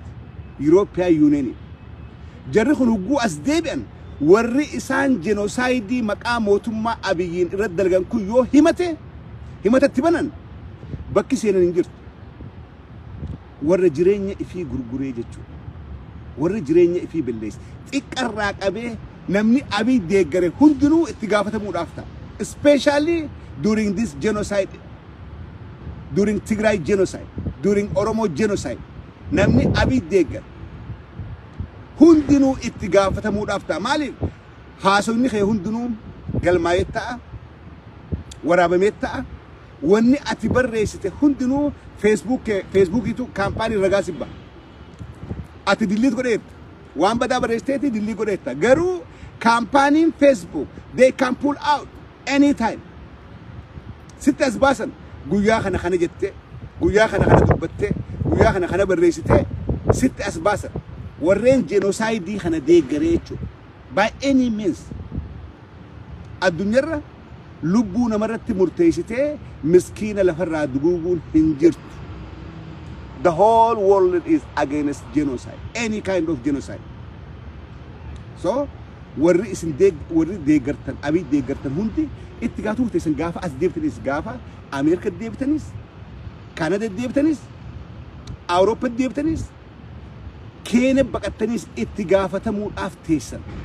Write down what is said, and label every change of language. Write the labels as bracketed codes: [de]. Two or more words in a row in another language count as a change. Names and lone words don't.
[om] European Union jarri kun ugguu as deebi'an warri isaan genocide maqaa mootummaa Abiyyiin irratti dalagan kun yoo himatatti banan bakki seenan hin jirtu warra jireenya ifii gurguree jechuudha warra jireenya ifii balleesse xiqqarraa qabee namni Abiy deeggare hundinuu itti gaafatamuudhaaf ta'a [en] especially during this genocide during Tigray genocide during Oromo genocide [om] namni Abiy deeggare hundinuu itti gaafatamuudhaaf ta'a maaliif haasofni kee hundinuu galmaa'ee ta'a waraabamee ta'a wanni ati barreessite hundinuu Facebookiitu kaampaanii ragaa sibba ati delete godheetta waan badaa barreessiteeti delete godheetta garuu kaampaaniin Facebook [en] they can pull out anytime [om] sitti as baasan guyyaa kana jette guyyaa kana dubbatte guyyaa kana barreessite sitti as baasan warreen genocide kana deeggaree jechuudha [en] by any means [om] addunyarra lubbu namarratti murteessite miskiina lafarraa duguuguun hin jirtu [en] the whole world is against genocide any kind of genocide so [om] warri isin deeggartan abii deeggartan hundi itti gaafatu isin gaafa as deebitanis gaafa Ameerika deebitanis Kanada deebitanis Awurooppaa deebitanis Keenya baqattanis itti gaafatamuudhaaf teessan.